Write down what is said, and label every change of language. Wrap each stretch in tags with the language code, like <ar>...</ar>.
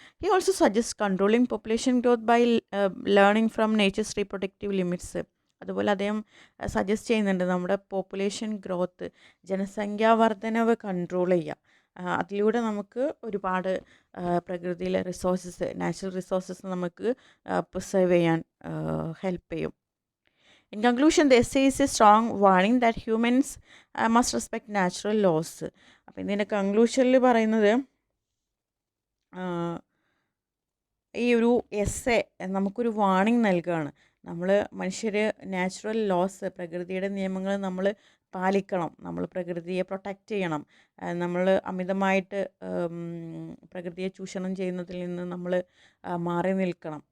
<en>He also suggest controlling population growth by learning from nature's reproductive limits.</en> <ml>അതുപോലെ അദ്ദേഹം suggest ചെയ്യുന്നുണ്ട് നമ്മുടെ population growth, ജനസംഖ്യാ വർധനവ് കൺട്രോൾ ചെയ്യുക. അതിലൂടെ നമുക്ക് ഒരുപാട് പ്രകൃതിയിലെ റിസോഴ്സസ്, നാച്ചുറൽ റിസോഴ്സസ് നമുക്ക് പ്രിസർവ് ചെയ്യാൻ ഹെൽപ്പ് ചെയ്യും.</ml> <en>In conclusion, the essay is a strong warning that humans must respect natural laws.</en> <ml>അപ്പോൾ ഇതിൻ്റെ കൺക്ലൂഷനിൽ പറയുന്നത് ഈ ഒരു എസ്സേ നമുക്കൊരു വാർണിംഗ് നൽകുകയാണ്. നമ്മൾ മനുഷ്യർ നാച്ചുറൽ ലോസ്, പ്രകൃതിയുടെ നിയമങ്ങൾ നമ്മൾ പാലിക്കണം, നമ്മൾ പ്രകൃതിയെ പ്രൊട്ടക്റ്റ് ചെയ്യണം, നമ്മൾ അമിതമായിട്ട് പ്രകൃതിയെ ചൂഷണം ചെയ്യുന്നതിൽ നിന്ന് നമ്മൾ മാറി നിൽക്കണം.</ml>